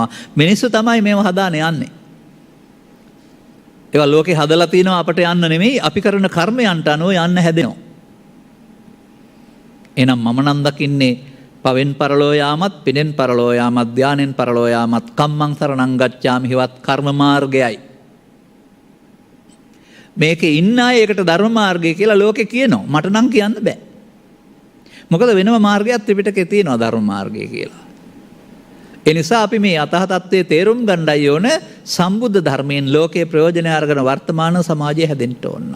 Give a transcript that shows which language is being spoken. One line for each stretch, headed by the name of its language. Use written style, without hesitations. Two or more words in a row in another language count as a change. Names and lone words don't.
Sinhala: මිනිස්සු තමයි මේව හදාන යන්නේ. ඒවා ලෝකේ හදලා තිනවා අපට යන්න නෙමෙයි අපි කරන කර්මයන්ට අනුව යන්න හැදෙනවා. එහෙනම් මම නම් දකින්නේ පවෙන් පරලෝ යාමත් පිනෙන් පරලෝ යාමත් ධානෙන් පරලෝ යාමත්
Pali: කම්මං සරණං ගච්ඡාමි
Sinhala: හිවත් කර්ම මාර්ගයයි. මේකේ ඉන්න අය ඒකට ධර්ම මාර්ගය කියලා ලෝකේ කියනවා. මට නම් කියන්න බෑ. මොකද වෙනම මාර්ගයක් ත්‍රිපිටකේ තියෙනවා ධර්ම මාර්ගය කියලා. ඒ නිසා අපි මේ අතහ තත්ත්වයේ තේරුම් ගන්නයි ඕන සම්බුද්ධ ධර්මයෙන් ලෝකේ ප්‍රයෝජනය අරගෙන වර්තමාන සමාජය හැදෙන්න ඕන නම්.